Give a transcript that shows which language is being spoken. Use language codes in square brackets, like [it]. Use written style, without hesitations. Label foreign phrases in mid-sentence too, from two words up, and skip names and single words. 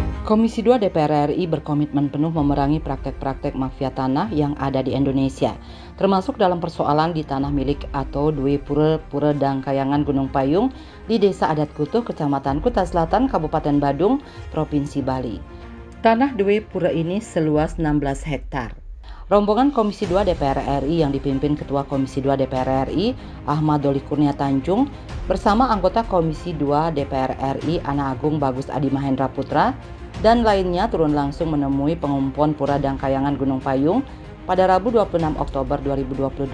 [id] Komisi 2 DPR RI berkomitmen penuh memerangi praktek-praktek mafia tanah yang ada di Indonesia, termasuk dalam persoalan di tanah milik atau Due Pura Dangkayangan Gunung Payung di Desa Adat Kutuh, Kecamatan Kuta Selatan, Kabupaten Badung, Provinsi Bali. Tanah Due Pura ini seluas 16 hektar. Rombongan Komisi 2 DPR RI yang dipimpin Ketua Komisi 2 DPR RI Ahmad Doli Kurnia Tanjung bersama anggota Komisi 2 DPR RI Ana Agung Bagus Adi Mahendra Putra dan lainnya turun langsung menemui pengumpul Pura Dangkayangan Gunung Payung pada Rabu 26 Oktober 2022.